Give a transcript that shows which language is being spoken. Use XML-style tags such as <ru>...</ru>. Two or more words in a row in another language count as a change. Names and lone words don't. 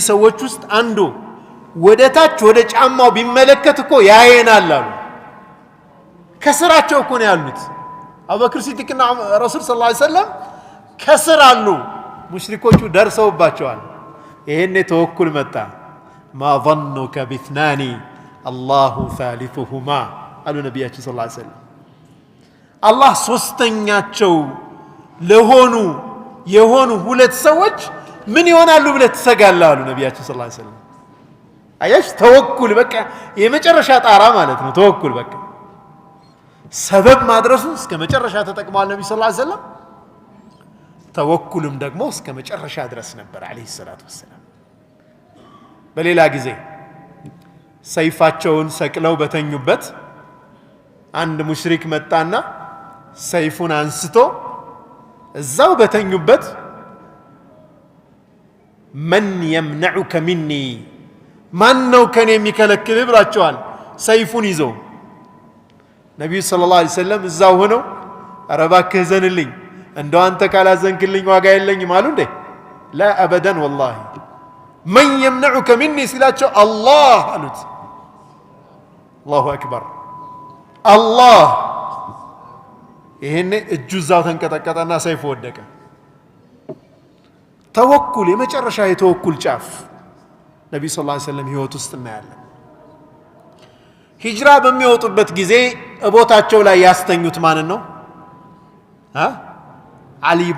<am>ሰዎች ውስጥ አንዱ ወደ ታች ወደ ጫማው ቢመለከት እኮ ያየናል አሉ። ከስራቸው እኮ ነው ያሉት። አቡበክር ሲዲቅና ረሱል</am> <ar>صلى الله عليه وسلم</ar> <am>ከስር አሉ። ሙሽሪኮቹ ደርሰውባቸዋል። ይሄኔ ተወኩል መጣ። ማ</am> <ar>ظنك باثنان الله ثالثهما</ar> <am>አሉ ነቢያችን</am> <ar>صلى الله عليه وسلم።</ar> <am>አላህ ሶስተኛቸው የሆኑ ሁለት ሰዎች ምን ይሆናሉ ብለህ ትሰጋለህ አሉ ነቢያችን</am> <ar>صلى الله عليه وسلم።</ar> <am>አያሽ ተወኩል በቃ የመጨረሻ ጣራ ማለት ነው። ተወኩል በቃ ሰበብ ማድረሱ እስከ መጨረሻ ተጠቅመዋል ነብዩ</am> <ar>صلى الله عليه وسلم።</ar> <am>ተወኩልም ደግሞ እስከ መጨረሻ ድረስ ነበር</am> <ar>عليه الصلاة والسلام።</ar> <am>በሌላ ጊዜ ሰይፋቸውን ሰቅለው በተኙበት አንድ ሙሽሪክ መጣና ሰይፉን አንስቶ እዛው በተኙበት መን</am> <ar>يمنعك مني</ar> <am>ማን ነው ከኔ የሚከለክል ብላቸዋል ሰይፉን ይዞ ነብዩ</am> <ar>صلى الله عليه وسلم</ar> <am>እዛው ሆነው ኧረ እባክህ ዘንልኝ እንደው አንተ ካላዘንክልኝ ዋጋ የለኝም አሉ እንዴ</am> <ar>لا أبدا والله من يمنعك مني</ar> <am>ሲላቸው አላህ አሉት</am> <ar>الله أكبر</ar> <am>አላህ ይሄኔ እጁ እዛው ተንቀጠቀጠና ሰይፉ ወደቀ ተወኩል የመጨረሻ የተወኩል ጫፍ ነብዩ</am> <ar>صلى الله عليه وسلم</ar> <am>ህይወት ውስጥ እናያለን ሂጅራ በሚወጡበት ጊዜ እቦታቸው ላይ ያስተኙት ማን ነው አሊ ኢብኑ</am>